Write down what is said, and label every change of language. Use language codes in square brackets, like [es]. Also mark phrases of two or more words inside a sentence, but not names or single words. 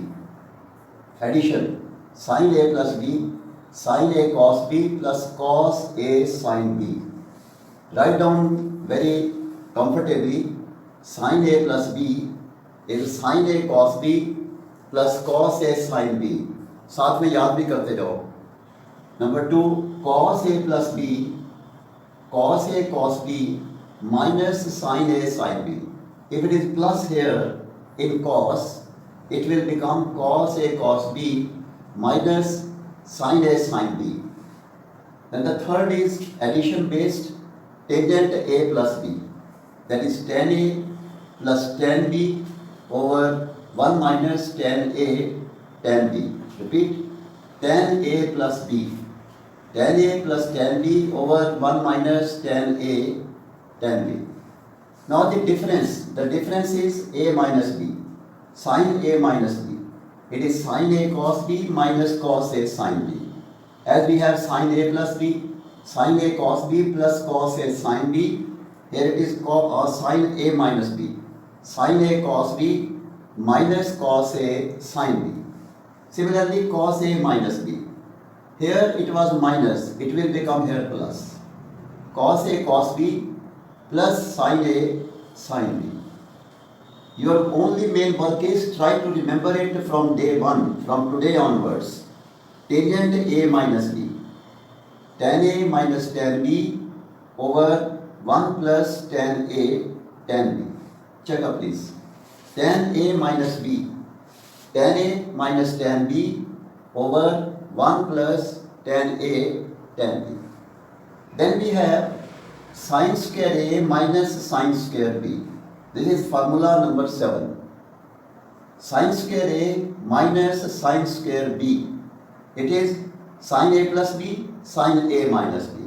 [en] Addition. Sin A plus B, sin A cos B plus cos A sin B. Write down very comfortably, sin A plus B is sin A cos B plus cos A sin B. [hi] साथ में याद भी करते जाओ. [en] Number 2, cos A plus B, cos A cos B minus sin A sin B. If it is plus here in cos, it will become cos A cos B minus sin A sin B. Then the third is addition based, tangent A plus B. That is tan A plus tan B over 1 minus tan A tan B. Repeat, tan A plus B. Tan A plus tan B over 1 minus tan A tan B. Now the difference is A minus B, sin A minus B. It is sin A cos B minus cos A sin B. As we have sin A plus B, sin A cos B plus cos A sin B, here it is sin A minus B, sin A cos B minus cos A sin B. Similarly, cos A minus B. Here it was minus, it will become here plus. Cos A cos B plus sin A sin B. Your only main work is try to remember it from day 1, from today onwards. Tangent A minus B. Tan A minus tan B over 1 plus tan A tan B. Check up please. Tan A minus B. Tan A minus tan B over 1 plus tan A tan B. Then we have sin square A minus sin square B. This is formula number 7. Sin square A minus sin square B. It is sin A plus B, sin A minus B.